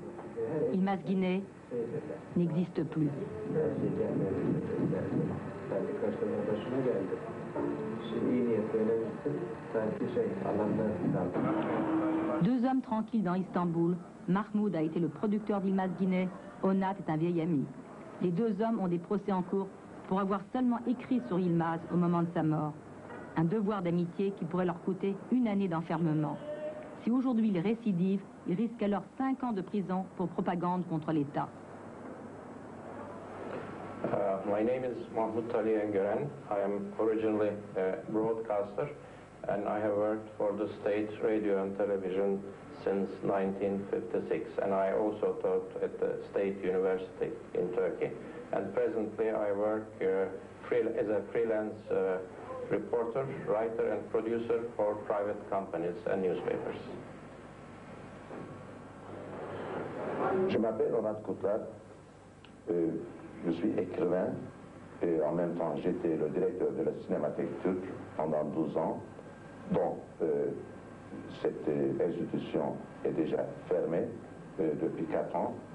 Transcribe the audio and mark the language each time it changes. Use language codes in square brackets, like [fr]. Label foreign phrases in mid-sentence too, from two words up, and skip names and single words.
[fr] Yılmaz Güney n'existe plus. 2 hommes tranquilles dans Istanbul. Mahmoud a été le producteur d'Yılmaz Güney. Onat est un vieil ami. Les 2 hommes ont des procès en cours pour avoir seulement écrit sur Yılmaz au moment de sa mort. Un devoir d'amitié qui pourrait leur coûter 1 année d'enfermement. Si aujourd'hui ils récidivent, ils risquent alors 5 ans de prison pour propagande contre l'État. [en] My name is Mahmut Ali Engören. I am originally a broadcaster and I have worked for the state radio and television since 1956, and I also taught at the State University in Turkey. And presently I work as a freelance reporter, writer and producer for private companies and newspapers. [fr] Je m'appelle Onat Kutlar, je suis écrivain et en même temps j'étais le directeur de la Cinémathèque turque pendant 12 ans, dont cette institution est déjà fermée depuis 4 ans.